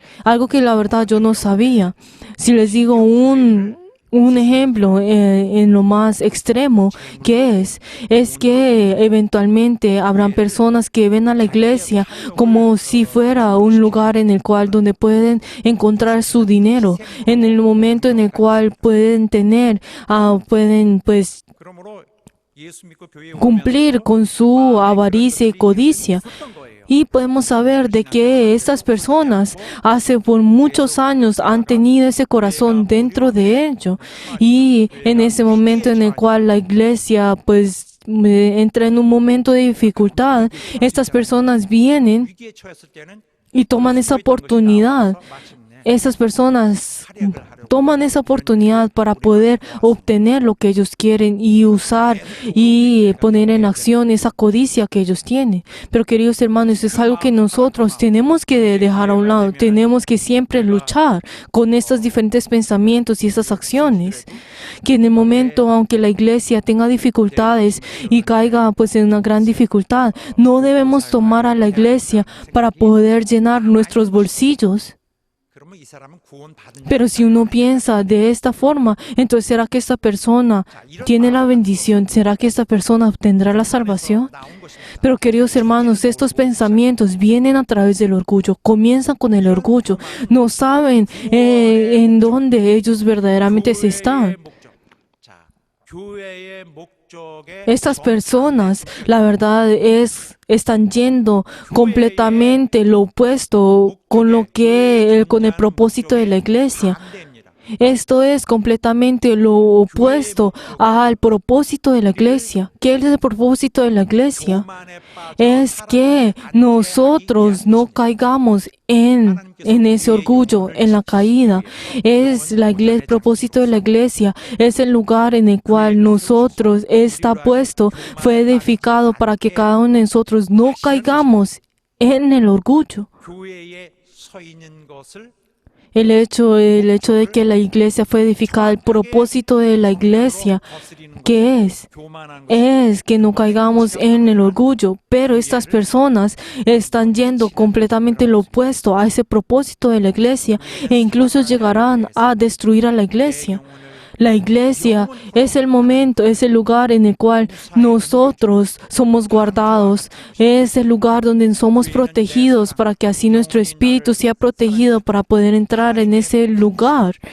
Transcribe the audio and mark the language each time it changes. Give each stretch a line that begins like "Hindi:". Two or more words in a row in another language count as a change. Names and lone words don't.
Spanish: Algo que la verdad yo no sabía. Si les digo un ejemplo en lo más extremo que es que eventualmente habrán personas que ven a la iglesia como si fuera un lugar en el cual donde pueden encontrar su dinero, en el momento en el cual pueden pueden pues
Korean: 그러므로 예수 믿고 교회에
Spanish: cumplir con su avaricia y codicia. Y podemos saber de que estas personas hace por muchos años han tenido ese corazón dentro de ellos. Y en ese momento en el cual la iglesia pues entra en un momento de dificultad, estas personas vienen
Korean: 위기에 처했을 때는
Spanish: y toman esa oportunidad. Esas personas toman esa oportunidad para poder obtener lo que ellos quieren y usar y poner en acción esa codicia que ellos tienen. Pero queridos hermanos, es algo que nosotros tenemos que dejar a un lado. Tenemos que siempre luchar con estos diferentes pensamientos y esas acciones. Que en el momento, aunque la iglesia tenga dificultades y caiga pues en una gran dificultad, no debemos tomar a la iglesia para poder llenar nuestros bolsillos.
Korean: 그러면 이 사람은 구원받은
Spanish: Pero si uno piensa de esta forma, entonces ¿será que esta persona tiene la bendición? ¿Será que esta persona obtendrá la salvación?
Korean: 나온 것입니다.
Spanish: Pero queridos hermanos, estos pensamientos vienen a través del orgullo, comienzan con el orgullo, no saben en dónde ellos verdaderamente se están.
Korean: 목적. 자, 교회의 목적에
Spanish: Estas personas, la verdad están yendo completamente lo opuesto con con el propósito de la iglesia.
Korean: 반대입니다.
Spanish: Esto es completamente lo opuesto al propósito de la iglesia. ¿Qué es el propósito de la iglesia?
Korean: 교만에 빠져
Spanish: Es que nosotros no caigamos en ese orgullo, en la caída. El propósito de la iglesia es el lugar en el cual nosotros está puesto, fue edificado para que cada uno de nosotros no caigamos en el orgullo.
Korean: 교회에 서 있는 것을
Spanish: El hecho de que la iglesia fue edificada, el propósito de la iglesia, ¿qué es?
Korean: 교만한 것
Spanish: Es que no caigamos en el orgullo, pero estas personas están yendo completamente lo opuesto a ese propósito de la iglesia e incluso llegarán a destruir a la iglesia. La iglesia es el momento, es el lugar en el cual nosotros somos guardados, es el lugar donde somos protegidos para que así nuestro espíritu sea protegido para poder entrar en ese lugar.